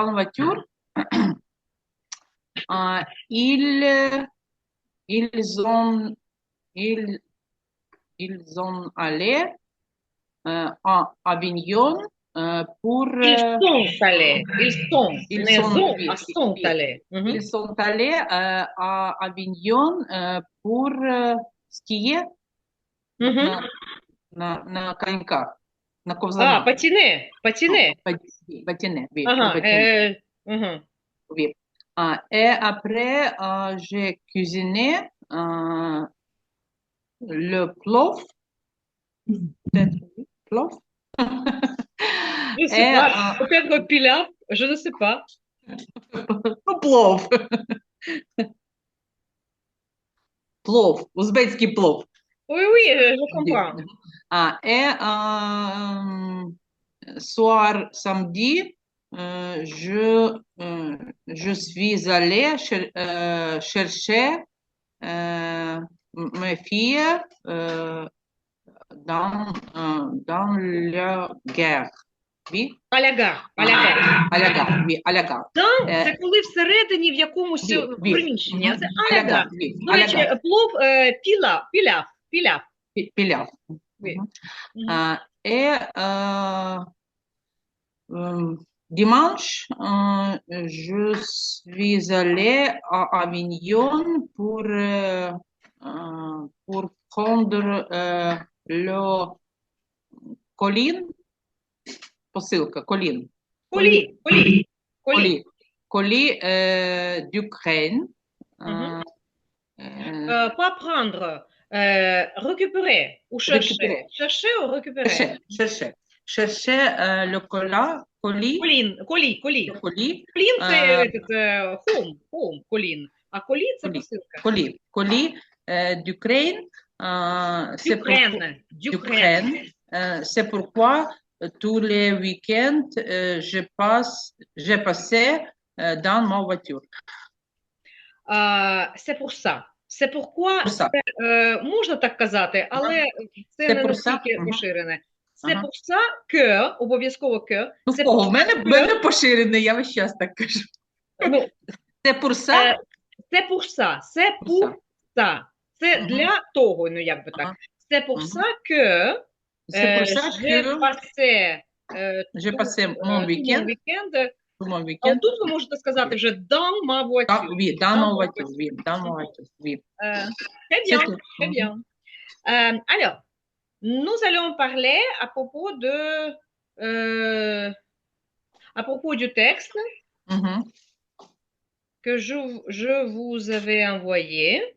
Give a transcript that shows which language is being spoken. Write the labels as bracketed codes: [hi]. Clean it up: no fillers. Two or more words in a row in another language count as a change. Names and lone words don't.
[fr] en voiture, euh, ils, ils ont, ils, ils ont allé à Avignon pour, ils Ne sont, sont, oui, oui, sont oui. allés. Mhm. Ils sont allés à Avignon pour skier Mhm. [ru] на, на коньках, на [fr] Ah, [uk] ковзанах. [fr] patiner, patiner. Patiner, oui, pour Aha, patiner. mhm. Oui. Et après, j'ai cuisiné le plov, peut-être, oui, plov. Je ne sais Et pas, peut-être pilaf, je ne sais pas. [ru] плов, плов, узбекский плов. [fr] Oui, oui, je comprends. Et soir samedi, je suis allée chercher mes filles dans la guerre. Oui, À la gare. à la gare, oui, à la gare. [uk] Там [fr] Euh, [uk] це коли всередині в якомусь [fr] oui, oui, [uk] приміщенні, а це [fr] à la аляга. gare, oui, [uk] До [fr] à la [uk] речі, [fr] gare. [uk] плов піла, піляв, піляв. [fr] Pilav. Oui. Mhm. Et dimanche, je suis allée à Avignon pour prendre le colline, посылка, colline, Colis, colis, colis. colis, colis d'Ukraine. Mhm. Euh, Pas prendre, récupérer ou chercher. récupérer, Chercher ou récupérer. chercher le colis, Colis, colis. le colis, [uk] Колин це этот, home, колин. А колі це [fr] colis, [uk] посилка. [fr] colis d'Ukraine. C'est pourquoi, Дюкрен, дюкрен. d'Ukraine. C'est pourquoi tous les week-ends, j'ai passé dans ma voiture. Це pour ça. Це pourquoi, Pour ça. [uk] можна так казати, але це Це не [fr] pour ça. [uk] настільки Мгм. поширене. Це Ага. [fr] pour ça que, [uk] обов'язково que, Ну, це в кого? [fr] pour [uk] В мене, [fr] ça [uk] в мене поширений, я весь час так кажу. ну, [fr] Це pour ça? це pour ça, це Pour ça. pour ça. [uk] Це Мгм. для того, ну як би так. Ага. [fr] C'est pour Мгм. ça que C'est pour ça j'ai que passé j'ai passé tout mon mon week-end, week-end. tout mon [uk] А week-end тут ви можете сказати вже [fr] dans ma voiture. oui, dans Dans ma ma voiture, oui, dans ma voiture, oui. Très C'est bien, tout. très Mhm. bien. Alors, nous allons parler à propos du texte Mhm. que je vous avais envoyé.